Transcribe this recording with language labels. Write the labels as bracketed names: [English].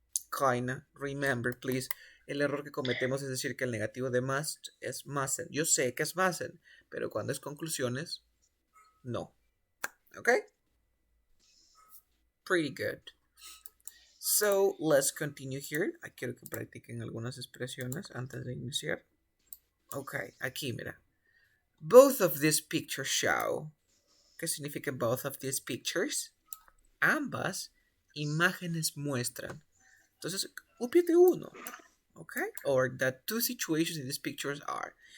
[English] Kinda. Remember, please. [Spanish] El error que cometemos es decir que el negativo de must es mustn't. Yo sé que es mustn't, pero cuando es conclusiones, no. Okay? [English] Pretty good. So, let's continue here. [Spanish] Quiero que practiquen algunas expresiones antes de iniciar. Ok, aquí mira. [English] Both of these pictures show. [Spanish] ¿Qué significa [English] both of these pictures? [Spanish] Ambas imágenes muestran. Entonces, upite uno. Okay? [English] Or the two situations in these pictures are.